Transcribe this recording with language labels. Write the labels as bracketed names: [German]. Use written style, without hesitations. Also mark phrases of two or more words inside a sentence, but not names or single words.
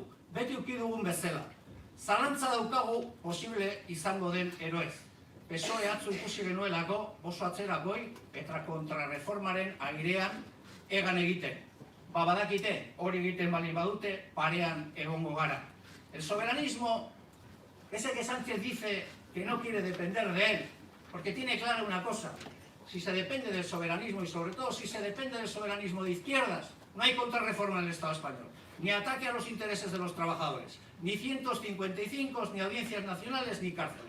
[Basque] Beti uki dugun bezala. Zalantza daukagu posible izango den eroez. PSOE atzu ikusi genuelako, oso atzerakoi, eta kontrarreformaren airean egan egiten. Badakite, hori egiten balin badute, parean egongo gara. [Spanish] El soberanismo, ese que Sánchez dice que no quiere depender de él, porque tiene clara una cosa. Si se depende del soberanismo y sobre todo si se depende del soberanismo de izquierdas, no hay contrarreforma en el Estado español, ni ataque a los intereses de los trabajadores, ni 155, ni audiencias nacionales, ni cárceles.